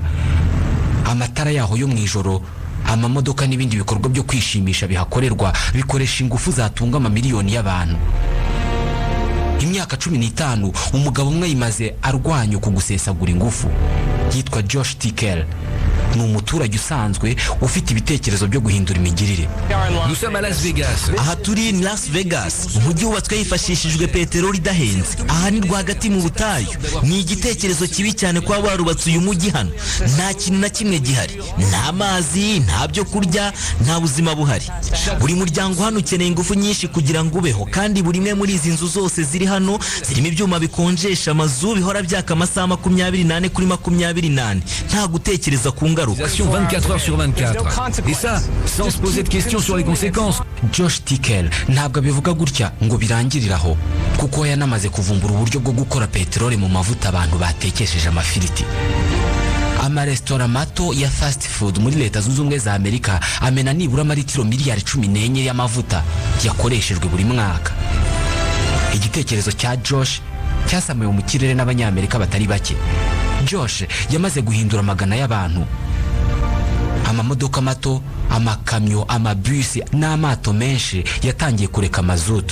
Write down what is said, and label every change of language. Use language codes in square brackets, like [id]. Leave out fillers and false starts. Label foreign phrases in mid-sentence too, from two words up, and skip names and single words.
[rw] Amatara yaho yo mu ijoro, amamodoka n'ibindi bikorwa byo kwishimisha bihakorerwa bikoresha ingufu zatunga amamiliyoni y'abantu. Imyaka 15 umugabo umwe yimaze arwanya uku gusesagura ingufu, yitwa Josh Tickel. Ni umuturage usanzwe ufite ibitekerezo byo guhindura imigirire. [fr] Nous sommes à Las Vegas. [rw] Aha turi ni Las Vegas, umujyi wubatswe hifashishijwe peteroli idahenze. Aha ni rwagati mu butayu. Ni igitekerezo kibi cyane kwa barubatse uyu mujyi hano. Nta kintu na kimwe gihari, nta mazi, nta byo kurya, nta buzima buhari. Buri muryango hano ukeneye ingufu nyinshi kugira ngo ubeho, kandi buri imwe muri izi nzu zose ziri hano zirimo ibyuma bikonjesha amazu bihora byaka amasaha 28 kuri 28. Nta gutekereza ku ngaruka. [fr] 24 heures sur 24. Et ça, sans se poser de questions sur les conséquences. [rw] Josh Tickel ntabwo abivuga gutya ngo birangiriraho, kuko yanamaze kuvumbura uburyo bwo gukora peteroli mu mavuta abantu batekesheje amafiriti. Amaresitora mato ya [en] fast food [rw] muri Leta Zunze Ubumwe za Amerika amena nibura amaritiro miliyari 14 y'amavuta yakoreshejwe buri mwaka. Igitekerezo cya Josh cyasamuye mu kirere n'abanyamerika batari bake. Josh yamaze guhindura magana y'abantu. Amamodoka mato, amakamyo, amabisi n'amato menshi yatangiye kureka mazutu.